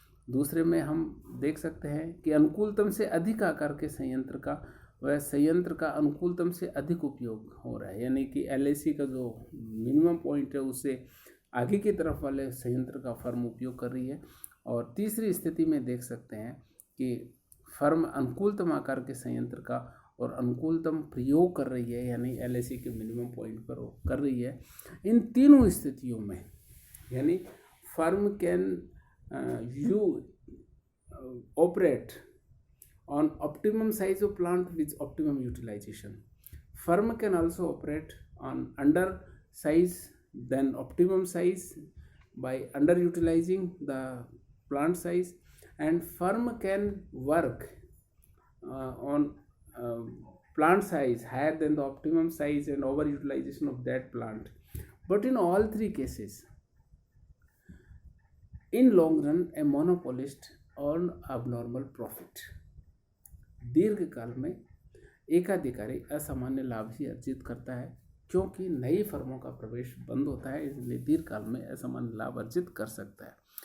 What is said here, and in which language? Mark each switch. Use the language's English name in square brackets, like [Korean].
[Hindi] दूसरे में हम देख सकते हैं कि अनुकूलतम से अधिक आकार के संयंत्र का वह संयंत्र का अनुकूलतम से अधिक उपयोग हो रहा है, यानी कि LAC का जो मिनिमम पॉइंट है उससे आगे की तरफ वाले संयंत्र का फर्म उपयोग कर रही है। और तीसरी स्थिति में देख सकते हैं कि फर्म अनुकूलतम आकार के संयंत्र का और अनुकूलतम प्रयोग कर रही है, यानी LAC के मिनिमम पॉइंट पर कर रही है। इन तीनों स्थितियों में यानी [English] Firm can you operate on optimum size of plant with optimum utilization. Firm can also operate on under size than optimum size by underutilizing the plant size, and firm can work on plant size higher than the optimum size and overutilization of that plant. But in all three cases, in long run a monopolist earn abnormal profit. [Hindi] दीर्घकाल में एकाधिकारी असामान्य लाभ ही अर्जित करता है क्योंकि नई फर्मों का प्रवेश बंद होता है, इसलिए दीर्घकाल में असामान्य लाभ अर्जित कर सकता है।